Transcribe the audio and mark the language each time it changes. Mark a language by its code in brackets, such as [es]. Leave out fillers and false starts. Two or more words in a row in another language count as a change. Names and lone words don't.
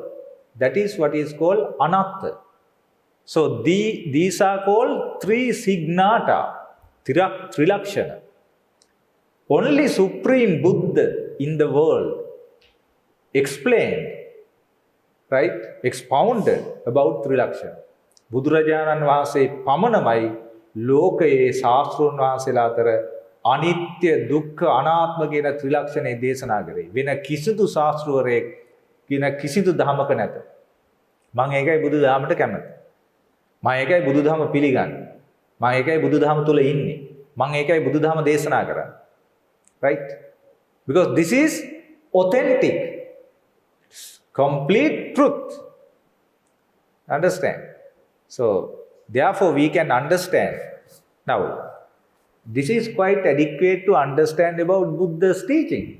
[en] That is what is called anatta. So these are called three signata, trilakshana. Only Supreme Buddha in the world explained, right, expounded about trilakshana. [si] බුදුරජාණන් වහන්සේ පමණමයි ලෝකයේ ශාස්තෘන් වහන්සේලා අතර අනිත්‍ය දුක්ඛ අනාත්ම කියන ත්‍රිලක්ෂණය දේශනා කරේ. වෙන කිසිදු ශාස්ත්‍රවරයෙක් කියන කිසිදු ධර්මක නැත. මම ඒකයි බුදු දහමට කැමති. මම ඒකයි බුදු දහම පිළිගන්නේ. මම ඒකයි බුදු දහම තුල ඉන්නේ. මම ඒකයි බුදු දහම දේශනා කරන්නේ. [en] Right? Because this is authentic, complete truth. Understand? So, therefore, we can understand. Now, this is quite adequate to understand about Buddha's teaching.